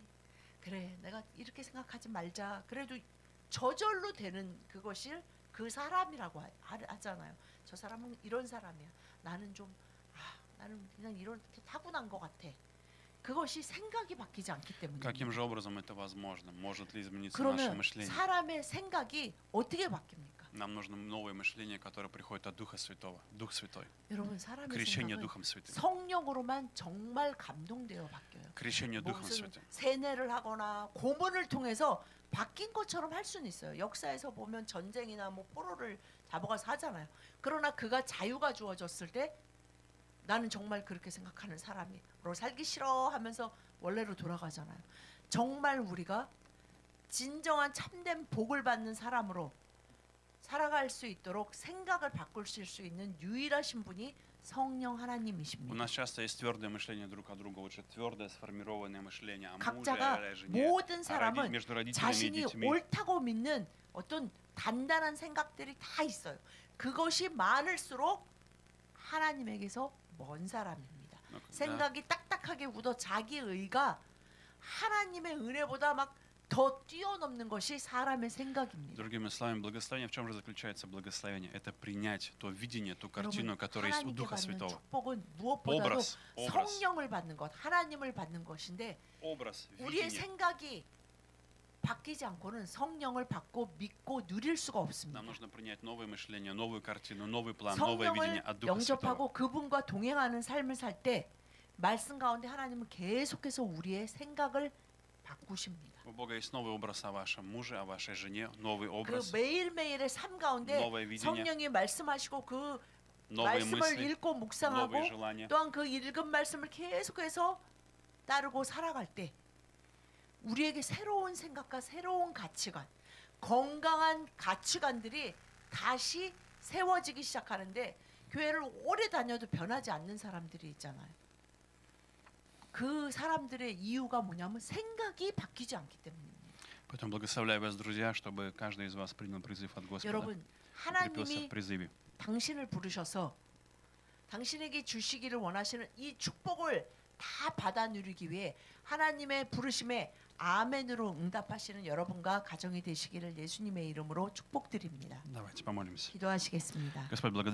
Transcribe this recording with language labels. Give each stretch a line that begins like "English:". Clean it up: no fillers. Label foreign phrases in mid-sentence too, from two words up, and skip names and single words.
Korean: 그래, 내가 이렇게 생각하지 말자. 그래도 저절로 되는 그것이 그 사람이라고 하잖아요. 저 사람은 이런 사람이야. 나는 좀 나는 그냥 이렇게 타고난 것 같아. 그것이 생각이 바뀌지 않기 때문에.
Russian: Каким же образом это возможно? Может ли измениться наше
Korean: 그러면
Russian: мышление?
Korean: 사람의 생각이 어떻게 바뀝니까?
Russian: Нам нужно новое мышление, которое приходит от Духа Святого. Дух Святой.
Korean: 여러분 사람의
Russian: Крещение
Korean: 생각은
Russian: Духом Святым.
Korean: 성령으로만 정말 감동되어 바뀌어요.
Russian: Крещение Духом
Korean: 무슨
Russian: Святым.
Korean: 세뇌를 하거나 고문을 통해서 바뀐 것처럼 할 수는 있어요. 역사에서 보면 전쟁이나 뭐 포로를 잡아가서 하잖아요. 그러나 그가 자유가 주어졌을 때 나는 정말 그렇게 생각하는 사람으로 살기 싫어 하면서 원래로 돌아가잖아요. 정말 우리가 진정한 참된 복을 받는 사람으로 살아갈 수 있도록 생각을 바꿀 수 있는 유일하신 분이 성령
Russian: У
Korean: 하나님이십니다.
Russian: нас часто есть твердое мышление друг о друга, уже твердое сформированное мышление о муже,
Korean: 각자가
Russian: о жене,
Korean: 모든 사람은
Russian: между родителями и
Korean: 자신이
Russian: детьми.
Korean: 옳다고 믿는 어떤 단단한 생각들이 다 있어요. 그것이 많을수록 하나님에게서 먼 사람입니다.
Russian: Но когда-
Korean: 생각이 딱딱하게 굳어 자기 의가 하나님의 은혜보다 막 더 뛰어넘는 것이 사람의 생각입니다.
Russian: Другими словами, благословение, в чем же заключается благословение? Это принять то видение, ту
Korean: 여러분,
Russian: картину, которая есть у
Korean: 하나님께
Russian: Духа
Korean: 받는
Russian: Святого.
Korean: 축복은 무엇보다도
Russian: Образ,
Korean: 성령을 받는 것, 하나님을 받는 것인데
Russian: образ,
Korean: 우리의
Russian: видение.
Korean: 생각이 바뀌지 않고는 성령을 받고 믿고 누릴 수가 없습니다.
Russian: Нам нужно принять новое мышление, новую картину, новый план, новое видение
Korean: 성령을
Russian: от Духа Святого.
Korean: 영접하고 그분과 동행하는 삶을 살 때 말씀 가운데 하나님은 계속해서 우리의 생각을 바꾸십니다.
Russian: У Бога есть новый образ о вашем муже, о вашей жене, новый
Korean: 그
Russian: образ,
Korean: 매일매일의 삶 가운데
Russian: новое видение.
Korean: 성령이 말씀하시고 그
Russian: новые
Korean: 말씀을
Russian: мысли,
Korean: 읽고 묵상하고
Russian: новые желания.
Korean: 또한 그 읽은 말씀을 계속해서 따르고 살아갈 때 우리에게 새로운 생각과 새로운 가치관, 건강한 가치관들이 다시 세워지기 시작하는데 교회를 오래 다녀도 변하지 않는 사람들이 있잖아요. 그 사람들의 이유가 뭐냐면 생각이 바뀌지 않기 때문입니다.
Russian: Поэтому благословляю вас, друзья, чтобы каждый из вас принял призыв от Господа,
Korean: 여러분,
Russian: укрепился в
Korean: 하나님이
Russian: призыве.
Korean: 당신을 부르셔서 당신에게 주시기를 원하시는 이 축복을 다 받아 누리기 위해 하나님의 부르심에 아멘으로 응답하시는 여러분과 가정이 되시기를 예수님의 이름으로 축복드립니다.
Russian: Давайте помолимся.
Korean: 기도하시겠습니다.
Russian: Господь, благодарю